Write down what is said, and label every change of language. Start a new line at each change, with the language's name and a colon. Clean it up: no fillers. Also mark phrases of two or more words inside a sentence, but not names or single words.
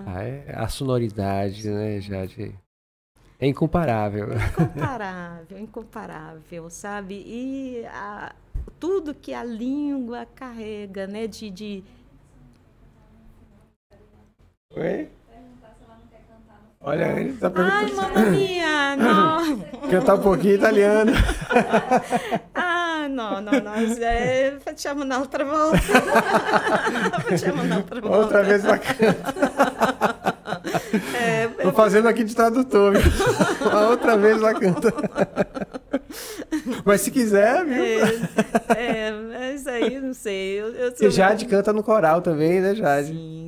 Portuguese: A sonoridade, né, Jade? É incomparável. Incomparável, incomparável, sabe? E tudo que a língua carrega, né? Oi? Olha, ele tá Ai, perguntando.
Italian: mamma mia,
Portuguese: não. Cantar um pouquinho italiano.
Italian: Ah, no, facciamo un'altra volta. Facciamo un'altra volta.
Portuguese: Outra vez ela canta. Tô fazendo aqui de tradutor. A outra vez ela canta. Mas se quiser, viu? Mas aí, não sei. E Jade canta no coral também, né, Jade? Sim,